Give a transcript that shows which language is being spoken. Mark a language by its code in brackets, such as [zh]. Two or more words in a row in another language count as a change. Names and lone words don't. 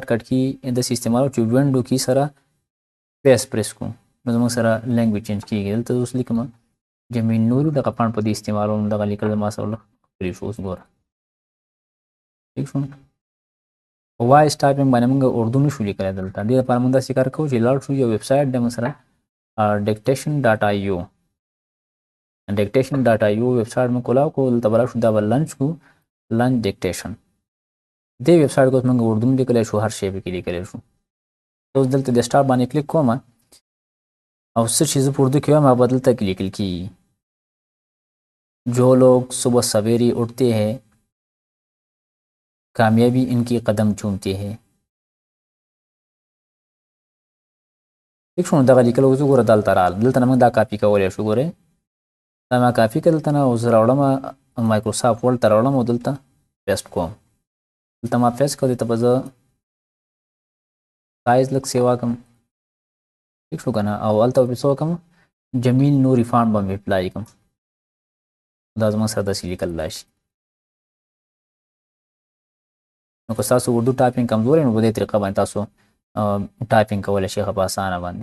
[ps] کټ کې داسې استعمالوو چې وینډو کې سره پیس پریس کړو نو زموږ سره [en] language change [ps] کېږي دلته اوس لیکم جمیل نوري دغه فانټ په دې استعمالوم دغه لیکل ما سره ښکلي شو اوس ګوره ٹھیک شو [en] voice typing [ps] باندې موږ اردو نشو لیکلی دلته دې لپاره موږ داسې کار کوو چې لاړ شو یو [en] web site [ps] دی موږ سره dictation.io dictation.io [en] web site [ps] موږ کولاو کو دلته به راشو دا به لنچ کو [en] launch dictation [ps] دې [en] web site [ps] کې اوس موږ اردو لیکلی شو هر شی پکې لیکلی شو اوس دلته د سټارټ باندې کلیک کوم او څه چې زه په اردو کې وایم هغه به دلته کې لیکل کېږي [ur] جو لوگ صبح سویرے اٹھتے ہیں کامیابی ان کی قدم چومتے ہیں [ps] ٹھیک شو دغه لیکل اوس وګوره دلته راغله دلته نه موږ دا کاپي کولی شو ګورئ دا ما کاپي کړه دلته نه اوس راوړم مایکروسافټ ورډ ته راوړم او دلته پیسټ کوم دلته ما پیسټ کړو دلته به زه سایز لږ سیوا کړم ٹھیک شو که نه او هلته به څه وکړم جمیل نوري فانټ به مې اپلای کړم دا زما سره داسې لیکلی شي نو که ستاسو اردو ټایپینګ کمزوری نو په دې طریقه باندې تاسو ټایپینګ کولی شي په اسانه باندې.